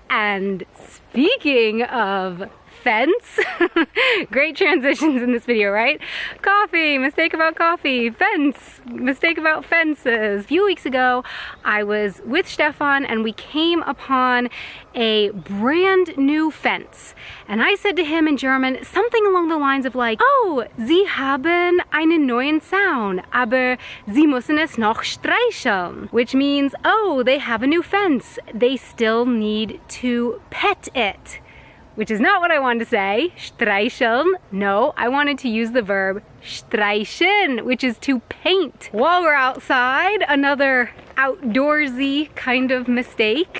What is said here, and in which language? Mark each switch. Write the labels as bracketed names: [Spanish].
[English] And speaking of fence, great transitions in this video, right? Coffee, mistake about coffee, fence, mistake about fences. A few weeks ago, I was with Stefan and we came upon a brand new fence. And I said to him in German something along the lines of like, oh, [German] Sie haben einen neuen Zaun, aber Sie müssen es noch streicheln. [English] Which means, oh, they have a new fence. They still need to pet it. Which is not what I wanted to say. Streicheln. No, I wanted to use the verb streichen, which is to paint. While we're outside, another outdoorsy kind of mistake.